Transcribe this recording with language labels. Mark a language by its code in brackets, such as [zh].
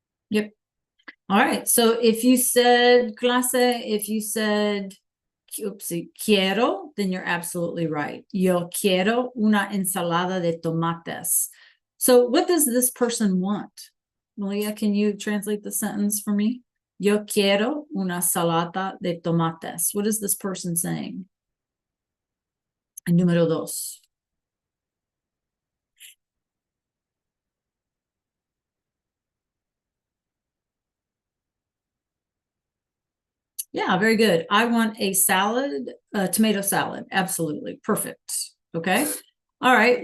[en] Yep. All right. So if you said clase, if you said oopsie, quiero, then you're absolutely right. [es] Yo quiero una ensalada de tomates. [en] So what does this person want? Malia, can you translate the sentence for me? [es] Yo quiero una salada de tomates. [en] What is this person saying? [es] Número dos. [en] Yeah, very good. I want a salad, tomato salad. Absolutely. Perfect. Okay. All right.